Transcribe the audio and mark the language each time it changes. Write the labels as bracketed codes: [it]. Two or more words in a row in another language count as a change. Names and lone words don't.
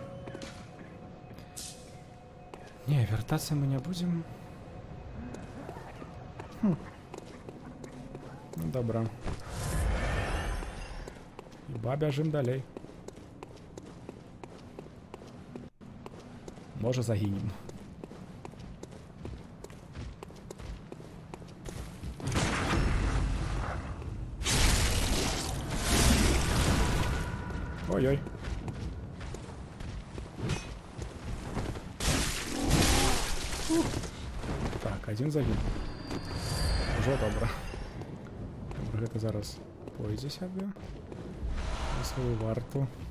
[be] Не, вяртацца мы не будзем. Ну, добра. Хіба бяжым далей. Можа, загінем. Ой-ой. Так, один загін. Ужо добра. Добра, гэта зараз пойдзе сябе на сваю варту.